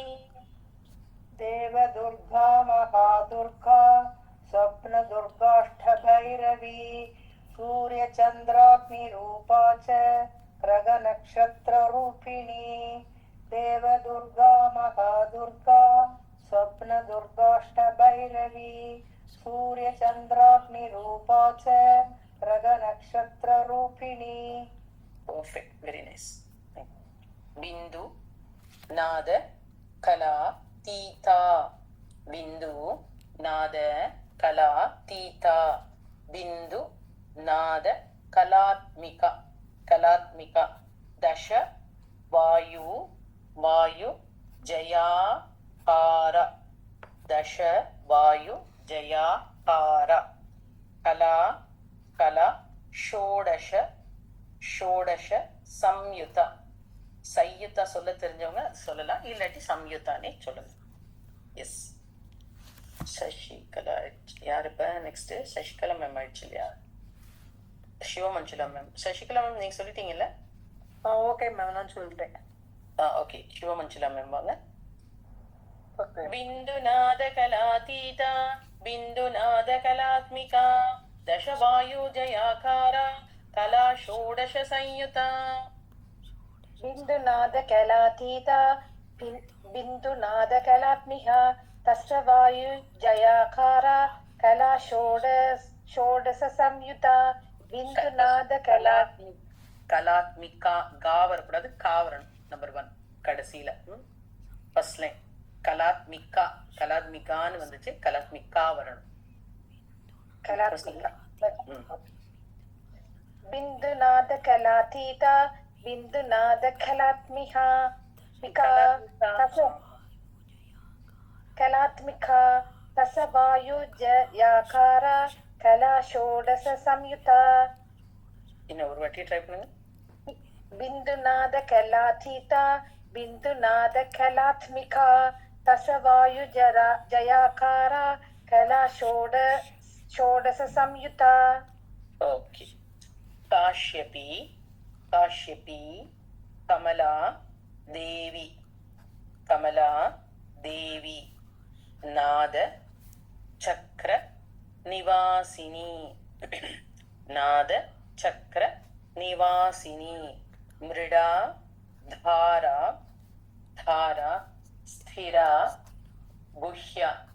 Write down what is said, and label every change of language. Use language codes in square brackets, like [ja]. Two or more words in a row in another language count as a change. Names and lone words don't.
[sa] देवदुर्गा महादुर्गा स्वप्न दुर्गाष्ट भैरवी सूर्यचंद्राग्निरूपा च ग्रह नक्षत्र रूपिणी देवदुर्गा महादुर्गा स्वप्न दुर्गाष्ट भैरवी सूर्यचंद्राग्निरूपा च ग्रह नक्षत्र रूपिणी [en] Perfect, very nice. [sa] Bindu, Nada, Kala, Tita. Bindu, Nada, Kala, Tita. Bindu, Nada, Kalatmika. Kalatmika. Dasha, Vayu, Vayu, Jaya, Para. Dasha, Vayu, Jaya, Para. Kala, Kala, Shodasha. षोडश संयुता सयुता [ta] சொல்ல தெரிஞ்சவங்க அது சொல்லலாம் இல்லாட்டி சம்யுதானே சொல்லலாம் எஸ் சசிகலா யார் இப்போ நெக்ஸ்ட் சசிகலா மேம் ஆயிடுச்சு இல்லையா சிவமஞ்சுளா மேம் சசிகலா மேம் நீங்க சொல்லிட்டீங்கல்ல ஓகே மேம் நான் சொல்றேன் ஓகே சிவமஞ்சுளா மேம் வாங்க [sa] बिन्दुनाद कलातीता बिन्दुनाद कलात्मिका दशवायु जयाकारा कला षोडश संयुता बिंदुनाद कलातीता बिंदुनाद कलात्मिहा तस्य वायु जयाकारा कला षोडश संयुता बिंदुनाद कलात्मि [ta] கலாத்மிகா கா வரக்கூடாது கா வரணும் நம்பர் 1 கடைசியில [en] first line [ta] கலாத்மிகா கலாத்மிகான்னு வந்துச்சு கலாத்மிகா வரணும் [sa] कलात्मिका बिंदुनाद कलातीता बिंदुनाद कलात्मिहा कलात्मिका तसवायु जयाकारा कला षोडश संयुता [ta] இன்னும் ஒரு வாட்டி ட்ரை பண்ணுங்க [sa] बिंदुनाद कलातीता बिंदुनाद कलात्मिका तसवायु जयाकारा कला षोडश संयुता ओके काश्यपी काश्यपी कमला देवी नाद चक्र निवासिनी नाद चक्र निवासिनी मृडा धारा धारा स्थिरा गुह्य